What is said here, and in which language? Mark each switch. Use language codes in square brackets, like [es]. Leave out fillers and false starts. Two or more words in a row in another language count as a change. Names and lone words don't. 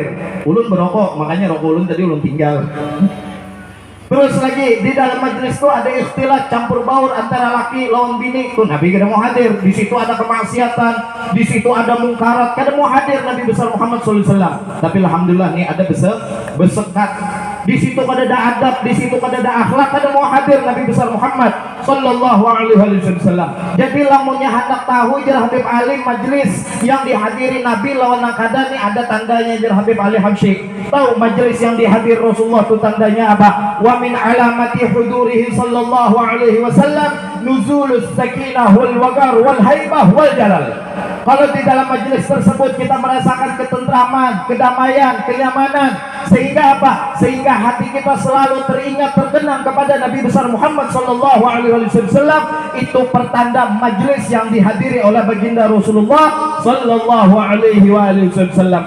[bjn] Ulun berokok, makanya rokok ulun tadi ulun tinggal. Terus lagi di dalam majelis itu ada ikhtilat, campur baur antara laki lawan bini, tuh Nabi kada mau hadir. Di situ ada kemaksiatan, di situ ada mungkarat, kada mau hadir Nabi besar Muhammad SAW. Tapi alhamdulillah nih ada bersekat. Di situ kada ada adab, di situ kada ada akhlak, kada mau hadir Nabi besar Muhammad [ar] صلى الله عليه وسلم. [bjn] Jadi lamunnya hendak tahu jar Habib Ali majelis yang dihadiri Nabi lawan kada nih ada tandanya jar Habib Ali Habsyi. Tahu majelis yang dihadir Rasulullah itu tandanya apa? [ar] ومن علامات حضوره صلى الله عليه وسلم نزول السكينة والوقار والهيبة والجلال. [id] Kalau di dalam majelis tersebut kita merasakan ketentraman, kedamaian, kenyamanan, sehingga apa? Sehingga hati kita selalu teringat, terkenang kepada Nabi besar Muhammad [ar] صلى الله عليه وسلم. [id] Itu pertanda majelis yang dihadiri oleh baginda Rasulullah [ar] صلى الله عليه وسلم.